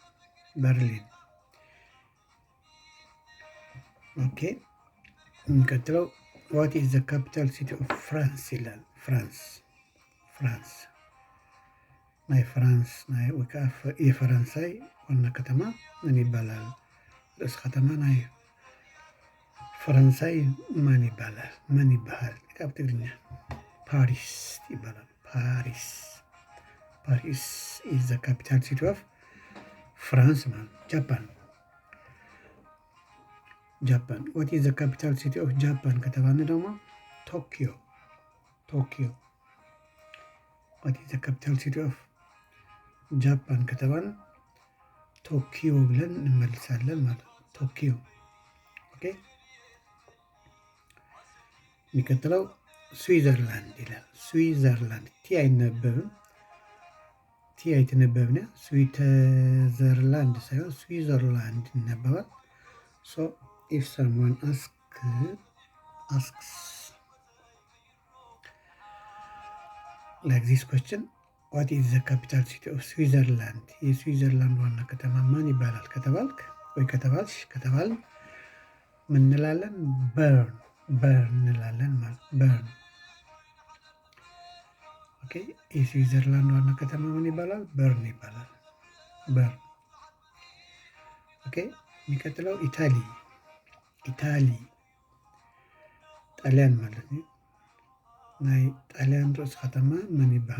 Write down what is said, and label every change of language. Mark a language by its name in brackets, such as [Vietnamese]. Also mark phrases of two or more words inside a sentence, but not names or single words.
[Amharic] ኦኬ። የሚቀጥለው [English] what is the capital city of France [Amharic] ይላል። ፍራንስ ናይ የፈረንሳይ ዋና ከተማ ምን ይባላል? ርዕሰ ከተማ ናይ ፈረንሳይ ማን ይባላል? ምን ይባላል? ካብ ትግርኛ ፓሪስ ይባላል። [English] Paris is the capital city of France [Amharic] ማለት። ጃፓን [English] what is the capital city of Japan [Amharic] ከተባለ ደግሞ ቶኪዮ። [English] what is the capital city of Japan [Amharic] ከተባለ ቶኪዮ ብለን እንመልሳለን ማለት ነው። ቶኪዮ። ኦኬ። የሚቀጥለው ስዊዘርላንድ ይላል። ስዊዘርላንድ ቲ አይነበብም፣ ቲ አይትነበብና ስዊዘርላንድ ሳይሆን ስዊዘርላንድ ይነበባል። ሶ [English] if someone asks like this question, what is the capital city of Switzerland? [Amharic] የስዊዘርላንድ ዋና ከተማ ማን ይባላል ከተባልክ ወይ ከተባል ምን እንላለን? በርን እንላለን ማለት በርን። ኦኬ። የስዊዘርላንድ ዋና ከተማ ምን ይባላል? በርን ይባላል። በርን። ኦኬ። የሚቀጥለው ኢታሊ ጣሊያን ማለት ነው። ናይ ጣሊያን ርዕሰ ከተማ ምን ይባሃል?